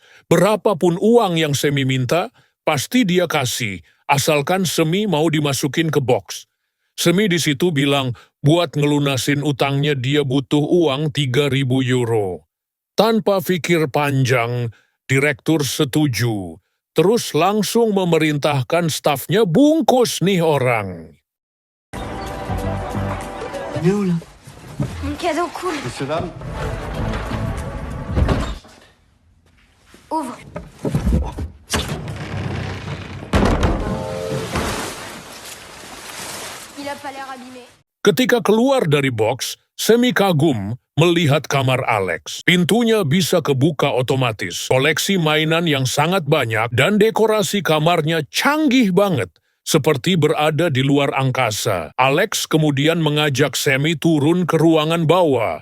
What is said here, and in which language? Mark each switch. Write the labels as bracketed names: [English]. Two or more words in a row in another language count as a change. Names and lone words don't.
[Indonesian] Berapapun uang yang Semi minta, pasti dia kasih, asalkan Semi mau dimasukin ke box. Semi di situ bilang, buat ngelunasin utangnya dia butuh uang 3.000 euro. Tanpa pikir panjang, direktur setuju. Terus langsung memerintahkan stafnya bungkus nih orang. [French] Il est où, là? Mon cadeau cool. Monsieur, dame. Ouvre. Il a pas l'air abîmé. [Indonesian] Ketika keluar dari box, Semi kagum melihat kamar Alex. Pintunya bisa kebuka otomatis, koleksi mainan yang sangat banyak, dan dekorasi kamarnya canggih banget, seperti berada di luar angkasa. Alex kemudian mengajak Semi turun ke ruangan bawah.